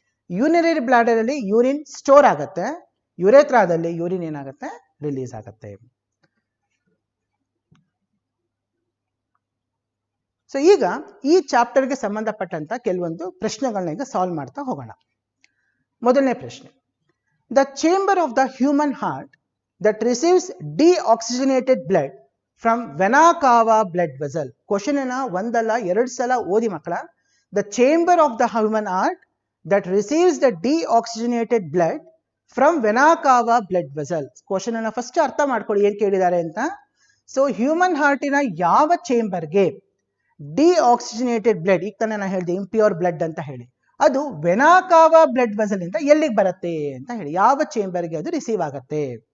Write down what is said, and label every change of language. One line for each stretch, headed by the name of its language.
Kannada: Urinary bladder ಅಲ್ಲಿ urine store ಆಗುತ್ತೆ. ಯುರೇತ್ರಾದಲ್ಲಿ urine ಏನಾಗುತ್ತೆ? ರಿಲೀಸ್ ಆಗುತ್ತೆ. ಸೊ ಈಗ ಈ ಚಾಪ್ಟರ್ಗೆ ಸಂಬಂಧಪಟ್ಟಂತ ಕೆಲವೊಂದು ಪ್ರಶ್ನೆಗಳನ್ನ ಈಗ ಸಾಲ್ವ್ ಮಾಡ್ತಾ ಹೋಗೋಣ. ಮೊದಲನೇ ಪ್ರಶ್ನೆ,
English: The chamber of the human heart that receives deoxygenated blood from vena cava blood vessel.
Kannada: Question ಏನ ಒಂದಲ್ಲ 2 ಸಲ ಓದಿ ಮಕ್ಕಳ.
English: The chamber of the human heart that receives the deoxygenated blood from vena cava blood vessel.
Kannada: Question ಅನ್ನ first ಅರ್ಥ ಮಾಡ್ಕೊಳ್ಳಿ ಏನ್ ಕೇಳಿದ್ದಾರೆ ಅಂತ. ಸೊ ಹ್ಯೂಮನ್ ಹಾರ್ಟಿನ ಯಾವ ಚೇಂಬರ್ಗೆ ಡಿಆಕ್ಸಿಜನೇಟೆಡ್ ಬ್ಲಡ್, ಈಗ ತಾನೇ ನಾನು ಹೇಳಿದೆ ಇಂಪ್ಯೂರ್ ಬ್ಲಡ್ ಅಂತ ಹೇಳಿ, ಅದು ವೆನಾ ಕಾವಾ ಬ್ಲಡ್ ವೆಸಲ್ ಇಂದ ಎಲ್ಲಿಗೆ ಬರುತ್ತೆ ಅಂತ ಹೇಳಿ, ಯಾವ ಚೇಂಬರ್ಗೆ ಅದು ರಿಸೀವ್ ಆಗುತ್ತೆ.